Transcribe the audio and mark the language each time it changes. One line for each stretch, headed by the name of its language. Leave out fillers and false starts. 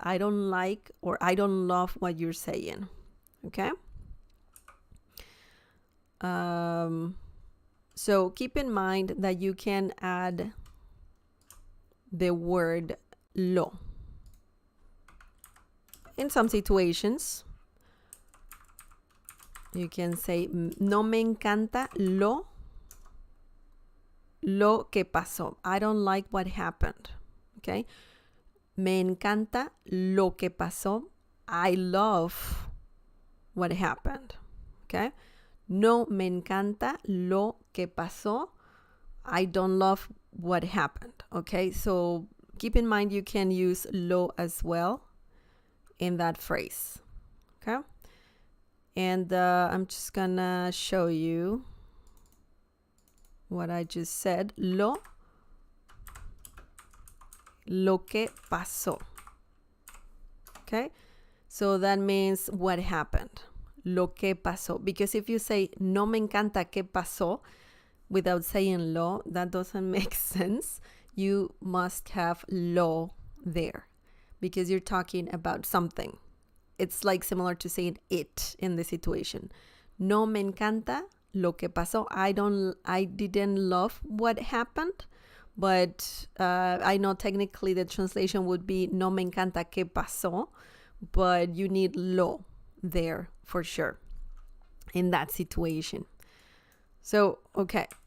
English: I don't like or I don't love what you're saying. Okay? So keep in mind that you can add the word lo in some situations. You can say
Spanish: no me encanta lo que pasó.
English: I don't like what happened.
Spanish: Okay? Me encanta lo que pasó.
English: I love what happened. Okay?
Spanish: No me encanta lo que pasó.
English: I don't love what happened. Okay? So keep in mind you can use lo as well in that phrase. Okay? And I'm just gonna show you what I just said.
Spanish: Lo que pasó. Okay?
English: So that means what happened.
Spanish: Lo que pasó.
English: Because if you say
Spanish: no me encanta que pasó
English: without saying lo, that doesn't make sense. You must have lo there because you're talking about something. It's like similar to saying it in the situation.
Spanish: No me encanta lo que pasó.
English: I didn't love what happened, but I know technically the translation would be
Spanish: no me encanta que pasó,
English: but you need lo there for sure in that situation. So, okay.